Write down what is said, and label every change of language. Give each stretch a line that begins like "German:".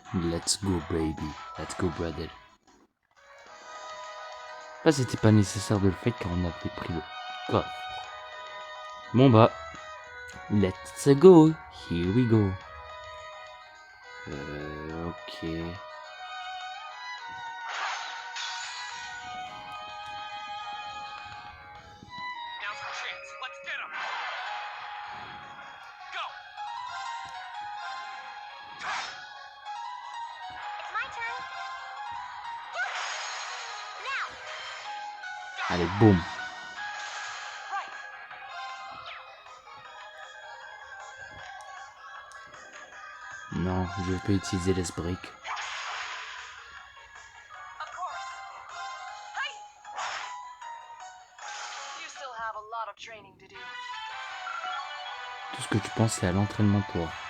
English: Let's go baby, let's go brother.
French: Là c'était pas nécessaire de le faire car on avait pris le coffre. Bon bah,
English: let's go, here we go. Ok. Now's our chance. Let's get him. Go. It's my turn. Now.
French: Allez, boum.
English: Right.
French: Non, je peux utiliser les briques.
English: Of course. Hey! You still have a lot of training to do.
French: Tout ce que tu penses c'est à l'entraînement toi.